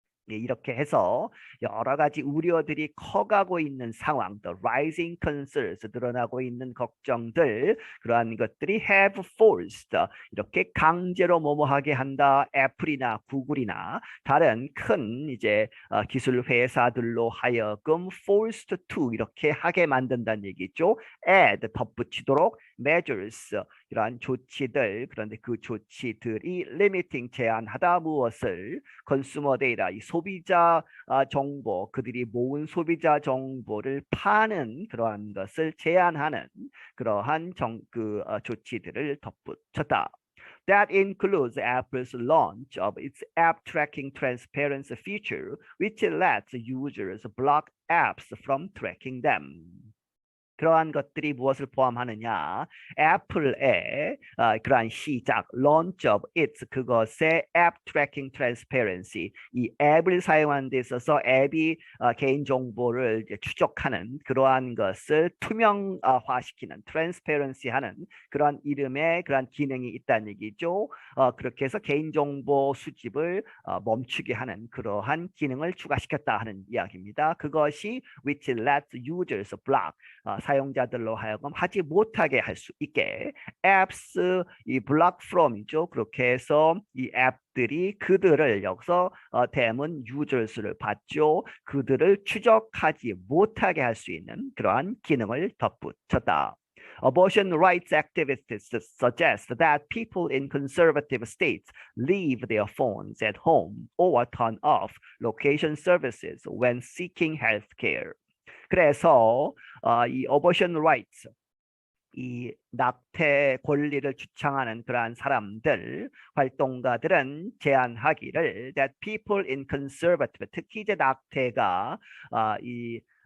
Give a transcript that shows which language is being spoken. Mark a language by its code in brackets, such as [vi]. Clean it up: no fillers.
[ko] 이렇게 해서 여러 가지 우려들이 커가고 있는 상황, [en] the rising concerns, [ko] 늘어나고 있는 걱정들, 그러한 것들이 [en] have forced, [ko] 이렇게 강제로 뭐뭐하게 한다. 애플이나 구글이나 다른 큰 이제 기술 회사들로 하여금 [en] forced to [ko] 이렇게 하게 만든다는 얘기죠. add 덧붙이도록 measures 이러한 조치들 그런데 그 조치들이 limiting 제한하다 무엇을 [en] consumer data [ko] 이 소비자 정보 그들이 모은 소비자 정보를 파는 그러한 것을 제한하는 그러한 조치들을 덧붙였다. [en] That includes Apple's launch of its app tracking transparency feature, which lets users block apps from tracking them. [ko] 그러한 것들이 무엇을 포함하느냐? 애플의 그러한 시작, [en] launch of its [ko] 그것의 app tracking transparency 이 앱을 사용하는 데 있어서 앱이 개인 정보를 추적하는 그러한 것을 투명화시키는 transparency하는 그러한 이름의 그러한 기능이 있다는 얘기죠. 그렇게 해서 개인 정보 수집을 멈추게 하는 그러한 기능을 추가시켰다 하는 이야기입니다. 그것이 [en] which lets users block [ko] 사용자들로 하여금 하지 못하게 할 수 있게 apps 이 [en] block from [ko] 이죠. 그렇게 해서 이 앱들이 그들을 여기서 대문 users를 받죠. 그들을 추적하지 못하게 할 수 있는 그러한 기능을 덧붙였다. [en] Abortion rights activists suggest that people in conservative states leave their phones at home or turn off location services when seeking health care. [ko] 그래서 이 [en] abortion rights, [ko] 이 낙태 권리를 주창하는 그러한 사람들, 활동가들은 제안하기를 [en] that people in conservative, [ko] 특히 이제 낙태가 이